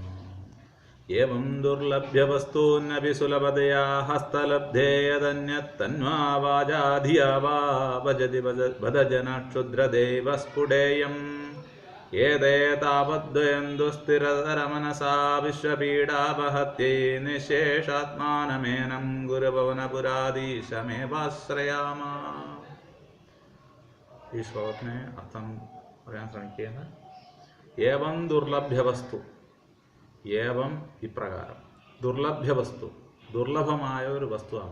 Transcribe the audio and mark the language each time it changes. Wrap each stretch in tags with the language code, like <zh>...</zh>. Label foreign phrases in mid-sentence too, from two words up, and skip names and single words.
<sa>एवं दुर्लभ्यवस्तून्नपि सुलभतया हस्तलब्धे यदन्यत्तन्वा वाजा धिया वा भजति भदजनक्षुद्रदेव स्फुटेयम् एते तावद्वयं दुस्थिरतरमनसा विश्वपीडापहत्यै निःशेषात्मानमेनं ഗുരുഭവനപുരാധീശമേവാശ്രയാമ.</sa> <ml>ഈ ശ്ലോകത്തിന് അർത്ഥം പറയാൻ ശ്രമിക്കുകയാണ്.</ml> <sa>एवं दुर्लभ्यवस्तु,</sa> <ml>ഏവം ഇപ്രകാരം, ദുർലഭ്യവസ്തു ദുർലഭമായ ഒരു വസ്തുവാണ്.</ml>